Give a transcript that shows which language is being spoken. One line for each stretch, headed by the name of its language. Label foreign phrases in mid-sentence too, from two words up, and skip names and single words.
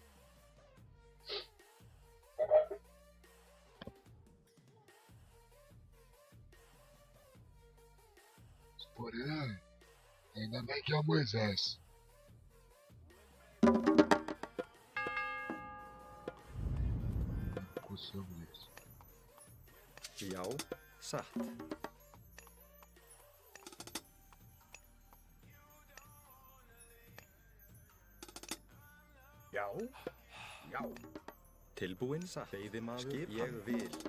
Portuguese: Porém, ainda bem que é o Moisés. Coçamos isso.
Icelandic: Já, satt. Já. Já. Tilbúinn, satt. Veiðimaður, ég vil.